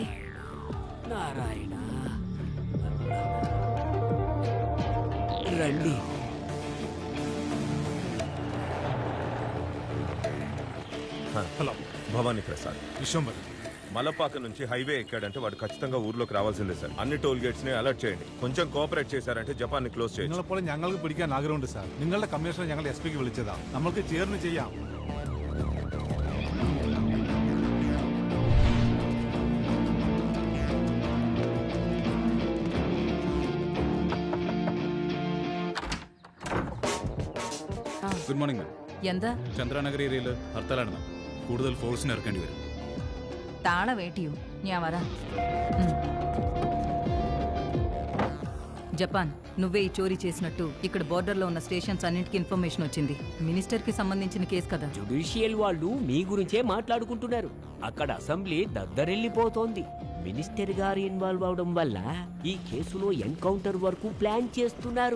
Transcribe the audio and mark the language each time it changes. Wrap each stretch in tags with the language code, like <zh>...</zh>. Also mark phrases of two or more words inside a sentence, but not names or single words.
<te>నారాయణ రండి. హలో భవానీ ప్రసాద్ విశ్వంబర్ మలపాక నుంచి హైవే ఎక్కాడంటే వాడు ఖచ్చితంగా ఊర్లోకి రావాల్సిందే సార్. అన్ని టోల్ గేట్స్ ని అలర్ట్ చేయండి. కొంచెం కోఆపరేట్ చేశారంటే ജപ്പാൻ ని</te> <ml>ക്ലോസ് ചെയ്യും. നിങ്ങളെപ്പോലെ ഞങ്ങൾക്ക് പിടിക്കാൻ ആഗ്രഹമുണ്ട് സാർ. നിങ്ങളുടെ കമ്മീഷണർ ഞങ്ങൾ SP ക്ക് വിളിച്ചതാ. നമ്മൾക്ക് ചേർന്ന് ചെയ്യാം.</ml> <en>Good morning ma'am.</en> <ml>എന്താ ചന്ദ്രാനഗർ ഏരിയയിൽ ഹർത്താലാണ് മാം. കൂടുതൽ ഫോഴ്സിന് ഇറക്കേണ്ടി വരും. താള വേട്ടിയോ ഞാൻ വരാ.</ml> <te>జపాన్ నువ్వే ఈ చోరీ చేసినట్టు ఇక్కడ బోర్డర్లో ఉన్న స్టేషన్స్ అన్నింటికి ఇన్ఫర్మేషన్ వచ్చింది. మినిస్టర్కి సంబంధించిన కేసు కదా. జుడిషియల్ వాళ్ళు మీ గురించే మాట్లాడుకుంటున్నారు. అక్కడ అసెంబ్లీ దద్దరెళ్ళిపోతోంది. మినిస్టర్ గారు ఇన్వాల్వ్ అవడం వల్ల ఈ కేసులో ఎన్కౌంటర్ వరకు ప్లాన్ చేస్తున్నారు.</te>